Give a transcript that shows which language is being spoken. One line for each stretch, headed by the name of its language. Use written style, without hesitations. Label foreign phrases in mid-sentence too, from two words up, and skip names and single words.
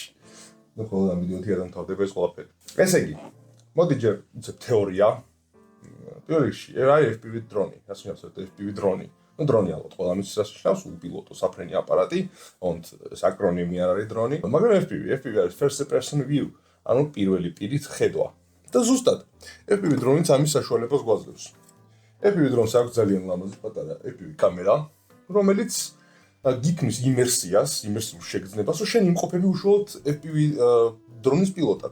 Georgian: ნუ ხოლმე ამ ვიდეოთი არ დამთავრდება ეს ყველაფერი. ესე იგი, მოდი ჯერ ვიცებ თეორია. პირველ რიგში, აი FPV დრონი, ასე ვთქვათ, FPV დრონი. ნუ დრონი ალბათ ყველა მის შესაძლოა უპილოტო საფრენი აპარატი, ონთ ეს აკრონიმი არ არის დრონი, მაგრამ FPV არის
English: first person view,
Georgian: ანუ პირველი პირით ხედვა. და ზუსტად FPV დრონიც ამის საშუალებას გვაძლევს. FPV დრონს აქვს ძალიან ლამაზი პატარა FPV კამერა, რომელიც გიქმნის იმერსიულ შეგრძნებას, რომ შენ იმყოფები უშუალოდ FPV დრონის პილოტად.